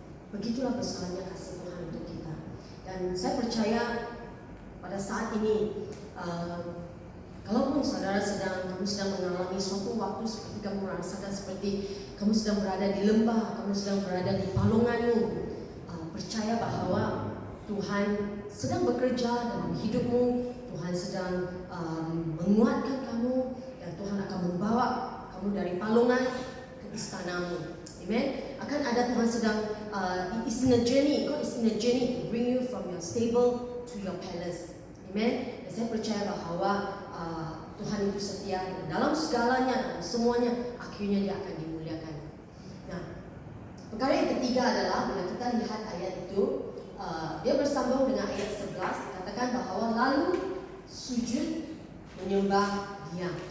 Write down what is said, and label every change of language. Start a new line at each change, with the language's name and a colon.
Indonesian: Begitulah besarnya kasih Tuhan untuk kita. Dan saya percaya pada saat ini, kalaupun kamu sedang mengalami suatu waktu seperti kamu merasakan seperti kamu sedang berada di lembah, kamu sedang berada di palunganmu, percaya bahwa Tuhan sedang bekerja dalam hidupmu. Tuhan sedang menguatkan kamu, dan Tuhan akan membawa kamu dari palungan ke istanamu. Amen. Akan ada Tuhan sedang
English: is in a journey. God is in a journey to bring you from your stable to your palace. Amen.
Indonesian: Dan saya percaya bahwa Tuhan itu setia, dan dalam segalanya, dalam semuanya, akhirnya dia akan dimuliakan. Nah, perkara yang ketiga adalah bila kita lihat ayat itu, dia bersambung dengan ayat 11, dikatakan bahwa lalu sujud menyembah dia.